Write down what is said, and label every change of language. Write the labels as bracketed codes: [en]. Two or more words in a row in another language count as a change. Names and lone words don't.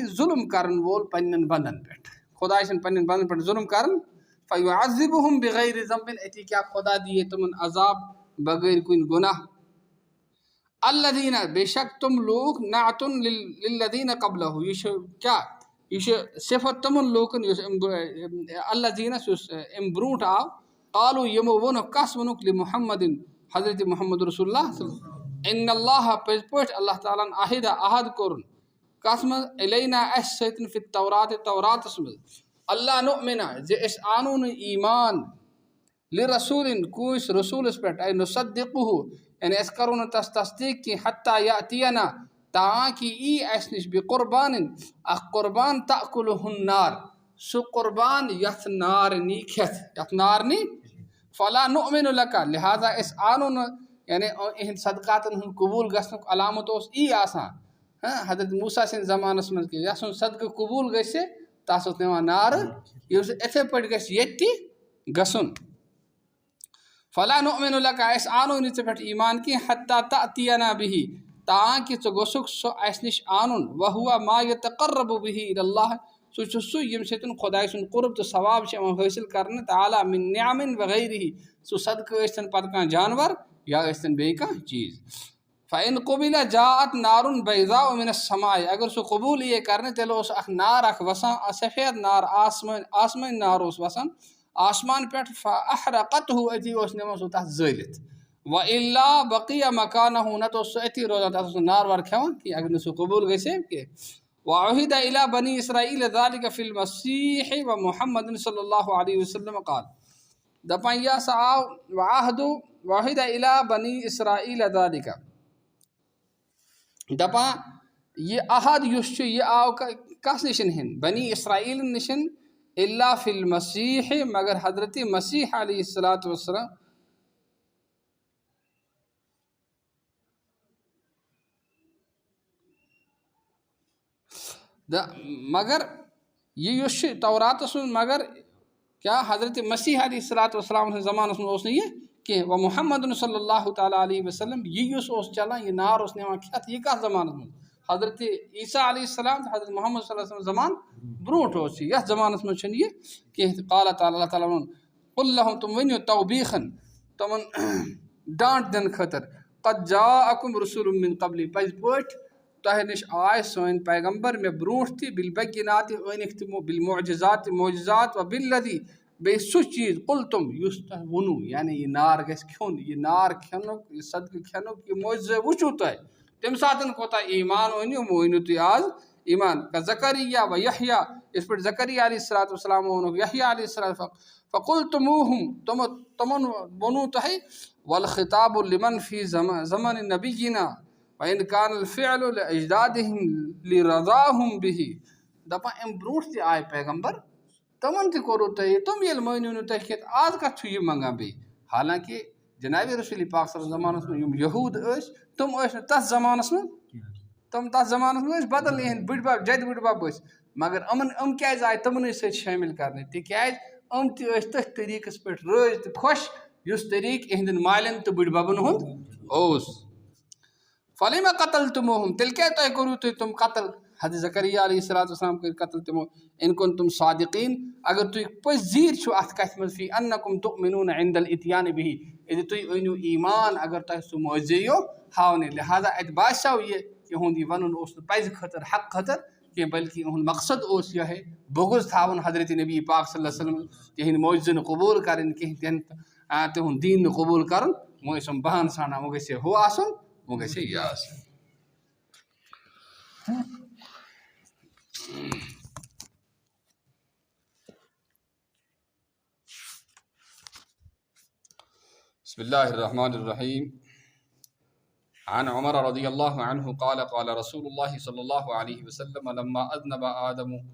[ks] ظُلم کرن وول پننٮ۪ن بنٛدن پٮ۪ٹھ خۄداے چھِنہٕ پننٮ۪ن بنٛدن پٮ۪ٹھ ظُلم کران [ar] فیعذبہم بغیر ذنب [ks] أتی کیٛاہ خۄدا دِیہِ تِمن عذاب بغٲر کُنہِ گۄناہ الذین بے شک تِم لوٗکھ نعتُن [ar] للذین قبلہُ [ks] یہِ چھُ کیٛاہ یہِ چھُ صفت تِمن لوٗکن یُس الذینس یُس امہِ برونٛٹھ آو قالوٗ یِمو ووٚنُکھ کس ووٚنُکھ لِمحمدن حضرت محمد رسول اللہ [ar] ان اللہ [ks] پٔزۍ پٲٹھۍ اللہ تعالیٰ ہن عہد کوٚرُن کتھ منٛز الینا اسہِ سۭتۍ [ar] فی التورات [ks] توراتس منٛز [ar] اللہ نُؤمنا [ks] زِ أسۍ آنو نہٕ ایٖمان لرسوٗلن کٲنٛسہِ رسوٗلس پٮ۪ٹھ اے نُصدقہُ یعنی أسۍ کرو نہٕ تس تصدیٖق کینٛہہ [ar] حتیٰ یأتینا [ks] تاکہِ یی اسہِ نِش بقربانن اکھ قربان [ar] تأکلُہ النار [ks] سُہ قربان یتھ نار نی کھٮ۪تھ یتھ نار نی [ar] فلا نؤمن لك [ks] لہذا اس آنو یعنی اہند صدقاتن ہن قبول گژھنک علامت اس ای آسان حضرت موسیٰ سن زمانس من کہ یسن صدقہ قبول گژھِ تس اوس نوان نار یہ اتھے پٲٹھۍ گژھِ ییٚتہِ تہِ گژھُن [ar] فلا نؤمن لك [ks] اس آنو نہٕ ژےٚ پٮ۪ٹھ ایمان کینٛہہ [ar] حتى تأتینا به [ks] تاکہ ژٕ گوٚژھُکھ سُہ اسہِ نِش انُن [ar] وهو ما يتقرب به الى الله [ks] سُہ چھُ سُہ ییٚمہِ سۭتۍ خۄداے سُنٛد قرب تہٕ ثواب چھِ یِوان حٲصِل کرنہٕ تعالیٰ [ar] من نعم [ks] وغیرہ سُہ صدقہٕ ٲسۍتن پتہٕ کانٛہہ جانور یا ٲسۍتن بیٚیہِ کانٛہہ چیٖز [ar] فإن قبل جاءت نار بيضاء من السماء [ks] اگر سُہ قبوٗل یِیے کرنہٕ تیٚلہِ اوس اکھ نار اکھ وسان سفید نار آسمٲنۍ نار اوس وسان آسمان پٮ۪ٹھ فأحرقته أتی اوس نِوان سُہ تتھ زٲلِتھ [ar] وإلا بقي مكانه [ks] نتہٕ اوس سُہ أتی روزان تتھ اوس نہٕ نار وار کھٮ۪وان کینٛہہ اگر نہٕ سُہ قبوٗل گژھِ ہے کینٛہہ [ar] وعهد إلى بني إسرائيل ذلك في المسيح ومحمد صلى الله عليه وسلم قال [ks] دپان یہ ہسا آو [ar] وعهد إلى بني إسرائيل ذلك [ks] دپان یہ عہد یُس چھُ یہ آو کس نشن ہن بنی اسرائیل نشن [ar] الا فی المسیح [ks] مگر حضرت مسیح [ar] علیہ الصلاۃ والسلام [ks] مگر یہ یُس چھُ توراتس منٛز مگر کیا حضرت مسیح [ar] علیہ الصلاۃ والسلام [ks] سٕنٛدِس زمانس منٛز اوس نہٕ یہِ کینٛہہ و محمد [ar] صلی اللہ تعالیٰ علیہ وسلم [ks] یہ یُس اوس چلان یہ نار اوس نِوان کھٮ۪تھ یہ کتھ زمانس منٛز حضرت عیسیٰ [ar] علیہ السلام [ks] تہٕ حضرت محمد [ar] صلی اللہ علیہ وسلم [ks] زمان برونٛٹھ اوس یہِ یتھ زمانس منٛز چھُنہٕ یہِ کینٛہہ [ar] قال تعالیٰ [ks] اللہ تعالیٰ ووٚن [ar] قل لهم [ks] تِم ؤنِو توبیٖخن تِمن ڈانٹ دِنہٕ خٲطرٕ [ar] قد جاءکم رسول من قبلی [ks] پزِ پٲٹھۍ تۄہہِ نِش آے سٲنۍ پیغمبر مےٚ برونٛٹھ تہِ بالبینات أنِکھ تِمو بالمعجزات معجزات و بالذی بیٚیہِ سُہ چیٖز قلتم یُس تۄہہِ ووٚنوُ یعنی یہِ نار گژھِ کھیوٚن یہِ نار کھٮ۪نُک یہِ صدقہٕ کھٮ۪نُک یہِ معجزہ وٕچھِو تۄہہِ تمہِ ساتہٕ کوتاہ ایمان أنِو وۄنۍ أنِو تُہۍ آز ایمان زکریا و یحیٰ یِتھ پٲٹھۍ زکریا [ar] علیہ الصلاۃ والسلام [ks] ووٚنُکھ یحیٰ [ar] علیہ السلام [ks] فقلتموہم تمن ووٚنوُ تۄہہِ [ar] والخطاب لمن فی زمن نبینا وإن كان الفعل لأجدادهم لرضاهم به [ks] دپان امہِ برونٛٹھ تہِ آے پیغمبر تمن تہِ کوٚروٕ تۄہہِ تِم ییٚلہِ مٲنِو نہٕ تۄہہِ کینٛہہ آز کتھ چھُ یہِ منگان بیٚیہِ حالانکہِ جناب رسول پاک [ar] صلی اللہ علیہ [ks] زمانس منٛز یِم یہوٗد ٲسۍ تِم ٲسۍ نہٕ تتھ زمانس منٛز تِم تتھ زمانس منٛز ٲسۍ بدل یِہنٛدۍ بٕڈۍ بب جدِ بٕڈۍ بب ٲسۍ مگر یِم کیازِ آیہِ تِمنٕے سۭتۍ شٲمِل کرنہٕ تِکیازِ یِم تہِ ٲسۍ تٔتھۍ طریٖقس پٮ۪ٹھ رٲضۍ تہٕ خۄش یُس طریٖقہٕ یِہنٛدٮ۪ن مالٮ۪ن تہٕ بٕڈۍ ببن ہُنٛد اوس [ar] فلما قتلتموہم [ks] تیٚلہِ کیازِ تۄہہِ کوٚروٕ تُہۍ تِم قتل حضرت زکریا [ar] علیہ الصلاۃ والسلام [ks] کٔرۍ قتل تِمو [ar] ان کنتم صادقین [ks] اگر تُہۍ پٔزۍ چھِو اتھ کتھِ منٛز [ar] فی انکم تؤمنون عند الاتیان به [ks] ییٚلہِ تُہۍ أنِو ایمان اگر تۄہہِ سُہ معجزے یِیو ہاونہٕ لہٰذا اتہِ باسیو یہِ یِہُنٛد یہِ ونُن اوس نہٕ پزِ خٲطرٕ حق خٲطرٕ کینٛہہ بلکہِ یِہُنٛد مقصد اوس یِہوٚے بغض تھاوُن حضرت نبی پاک [ar] صلی اللہ علیہ وسلم [ks] تِہنٛدۍ معجزٕ نہٕ قبوٗل کرٕنۍ کینٛہہ تِہُنٛد دیٖن نہٕ قبوٗل کرُن وۄنۍ ٲسۍ یِم بہانہٕ ژھانڈان وۄنۍ گژھِ ہے ہُہ آسُن وۄنۍ گژھِ ہے یہِ آسُن [ar] بسم اللہ الرحمن الرحیم عن عمر رضی اللہ عنہ قال قال رسول اللہ صلی اللہ علیہ وسلم لما اذنب آدم